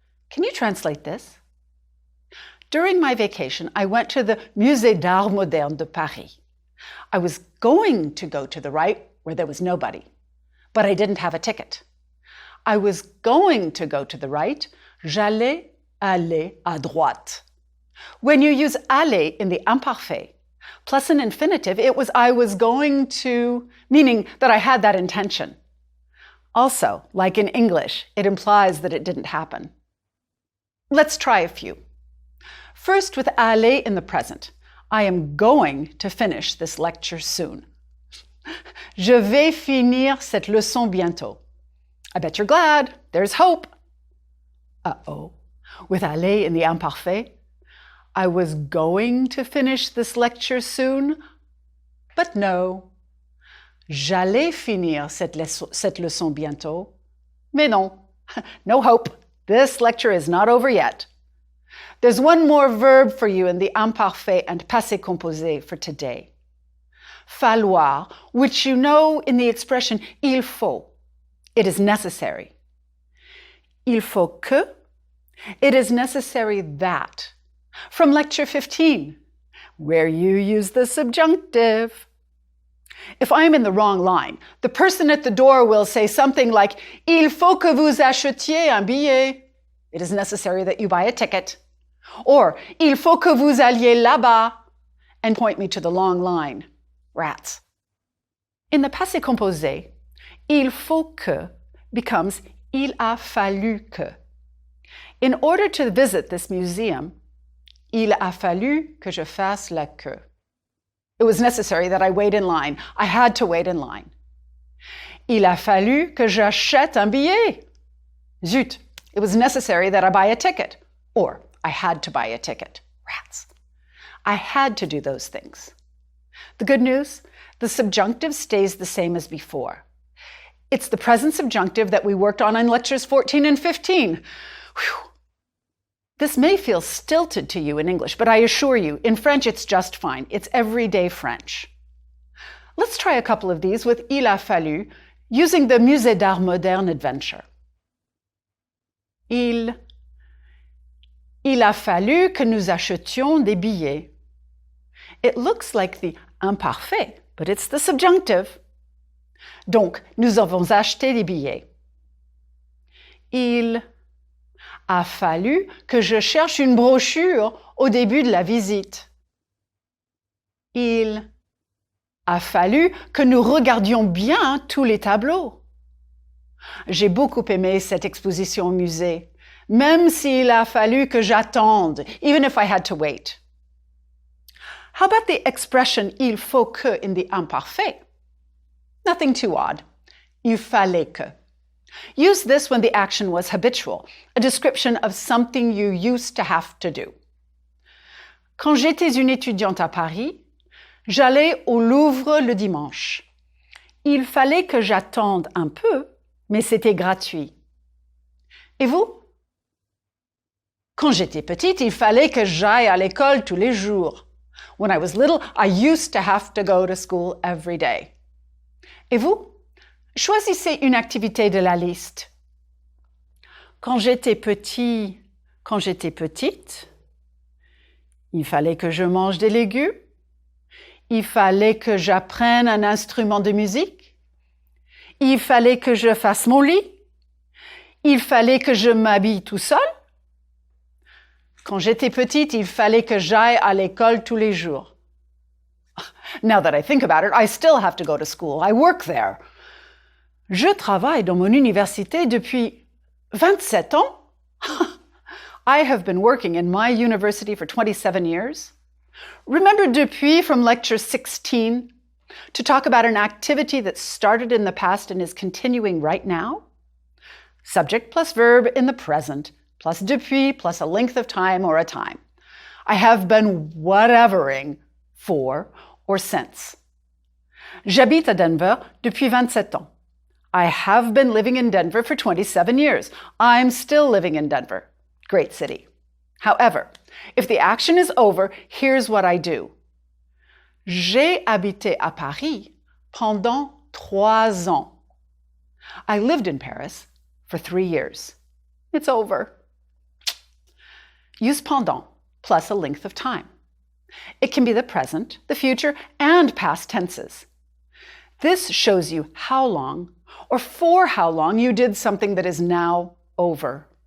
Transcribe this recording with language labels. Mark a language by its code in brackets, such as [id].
[en] Can you translate this? During my vacation, I went to the Musée d'Art Moderne de Paris. I was going to go to the right, where there was nobody, but I didn't have a ticket. I was going to go to the right. [fr] J'allais aller à droite. [en] When you use aller in the imparfait, plus an infinitive, it was I was going to, meaning that I had that intention. Also, like in English, it implies that it didn't happen. Let's try a few. First, with aller in the present. I am going to finish this lecture soon. [fr] Je vais finir cette leçon bientôt. [en] I bet you're glad. There's hope. Uh-oh. With aller in the imparfait, I was going to finish this lecture soon, but no. [fr] J'allais finir cette leçon bientôt, mais non. [en] No hope. This lecture is not over yet. There's one more verb for you in the imparfait and passé composé for today. Falloir, which you know in the expression il faut. It is necessary. [fr] Il faut que. [en] It is necessary that. From lecture 15, where you use the subjunctive. If I'm in the wrong line, the person at the door will say something like, [fr] Il faut que vous achetiez un billet. [en] It is necessary that you buy a ticket. Or, [fr] Il faut que vous alliez là-bas, [en] and point me to the long line. Rats. In the passé composé, il faut que becomes il a fallu que. In order to visit this museum, [fr] il a fallu que je fasse la queue. [en] It was necessary that I wait in line. I had to wait in line. [fr] Il a fallu que j'achète un billet. [en] Zut, it was necessary that I buy a ticket. Or, I had to buy a ticket. Rats. I had to do those things. The good news, the subjunctive stays the same as before. It's the present subjunctive that we worked on in lectures 14 and 15. Whew. This may feel stilted to you in English, but I assure you, in French it's just fine. It's everyday French. Let's try a couple of these with il a fallu, using the Musée d'Art Moderne adventure. [fr] Il a fallu que nous achetions des billets. [en] It looks like the imparfait, but it's the subjunctive. [fr] Donc, nous avons acheté des billets. Il a fallu que je cherche une brochure au début de la visite. Il a fallu que nous regardions bien tous les tableaux. J'ai beaucoup aimé cette exposition au musée. même s'il a fallu que j'attende, [en] even if I had to wait. How about the expression il faut que in the imparfait? Nothing too odd. Il fallait que. Use this when the action was habitual, a description of something you used to have to do. [fr] Quand j'étais une étudiante à Paris, j'allais au Louvre le dimanche. Il fallait que j'attende un peu, mais c'était gratuit. Et vous? Quand j'étais petite, il fallait que j'aille à l'école tous les jours. [en] When I was little, I used to have to go to school every day. [fr] Et vous? Choisissez une activité de la liste. Quand j'étais petite, il fallait que je mange des légumes. Il fallait que j'apprenne un instrument de musique. Il fallait que je fasse mon lit. Il fallait que je m'habille tout seul. Quand j'étais petite, il fallait que j'aille à l'école tous les jours. [en] Now that I think about it, I still have to go to school. I work there. [fr] Je travaille dans mon université depuis 27 ans. [en] I have been working in my university for 27 years. Remember depuis from lecture 16 to talk about an activity that started in the past and is continuing right now? Subject plus verb in the present, plus depuis, plus a length of time or a time. I have been whatevering for or since. [fr] J'habite à Denver depuis 27 ans. [en] I have been living in Denver for 27 years. I'm still living in Denver. Great city. However, if the action is over, here's what I do. [fr] J'ai habité à Paris pendant 3 ans. [en] I lived in Paris for 3 years. It's over. Use pendant plus a length of time. It can be the present, the future, and past tenses. This shows you how long or for how long you did something that is now over.